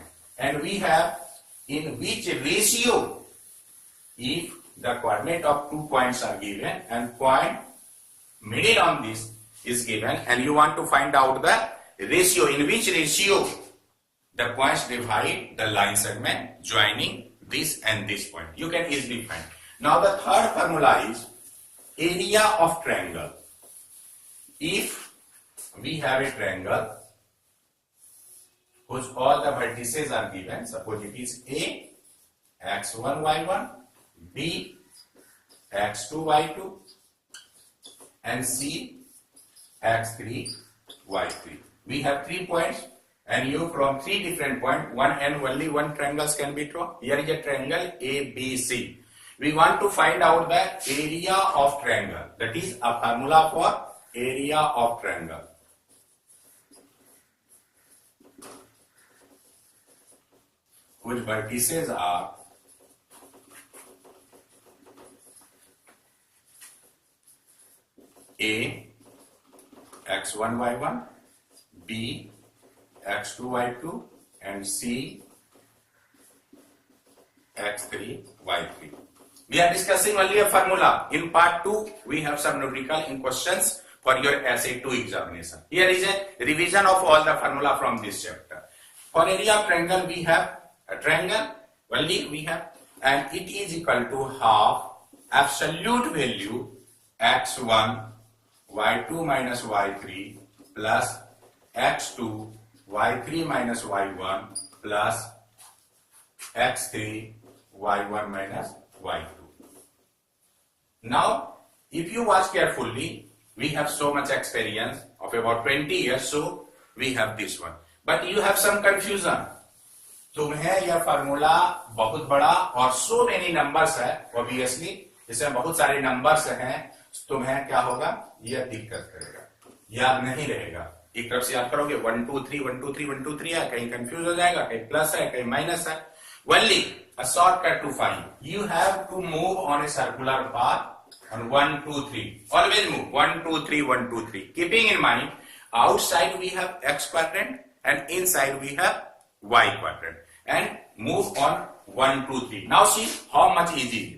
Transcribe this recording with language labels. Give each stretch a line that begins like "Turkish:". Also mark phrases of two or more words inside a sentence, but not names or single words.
English: And we have in which ratio, if the coordinate of 2 points are given and point middle on this is given and you want to find out the ratio, in which ratio the points divide the line segment joining this and this point. You can easily find. Now the third formula is area of triangle. If we have a triangle whose all the vertices are given, suppose it is A x1 y1, B x2 y2 and C x3 y3. We have 3 points and you from 3 different points, one and only one triangles can be drawn. Here is a triangle ABC. We want to find out the area of triangle. That is a formula for area of triangle. Whose vertices are A x1 y1, B x2 y2 and C x3 y3. We are discussing only a formula. In part 2, we have some numerical in questions for your SA II examination. Here is a revision of all the formula from this chapter. For area of triangle, we have a triangle, only we have, and it is equal to half absolute value x1 y2 minus y3 plus x2 y3 minus y1 plus x3 y1 minus y2. Now, if you watch carefully, we have so much experience of about 20 years, so we have this one. But you have some confusion.
Hindi: तुम्हें यह फार्मूला बहुत बड़ा और
English: so many numbers
Hindi: है, obviously इसमें बहुत सारे numbers हैं, तुम्हें क्या होगा, यह दिक्कत करेगा, याद नहीं रहेगा. एक तरफ से याद करोगे 1 2 3 1 2 3 1 2 3 है, कहीं कंफ्यूज हो जाएगा, कहीं प्लस है, कहीं माइनस है.
English: Only a shortcut to find. You have to move on a circular path on 1 2 3. Always move 1 2 3 1 2 3. Keeping in mind, outside we have x quadrant and inside we have y quadrant. And move on 1 2 3. Now see how much easy.